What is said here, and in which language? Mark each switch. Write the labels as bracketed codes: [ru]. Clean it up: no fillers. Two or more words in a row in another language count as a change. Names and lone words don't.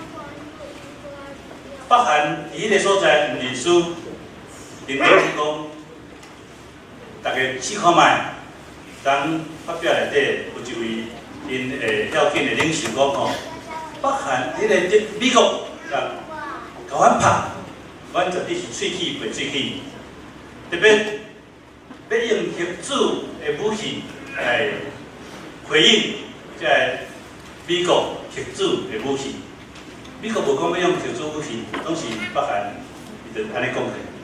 [nan] 北韩伫迄个所在，历史领导是讲，大家试看卖，当发表内底有一位因要紧的领袖讲吼，北韩迄个美国甲阮拍，阮绝对是喙齿赔喙齿，特别要用核子的武器来回应即个美国核子的武器。美国无讲要用核子武器，拢是北韩伊就安尼讲起。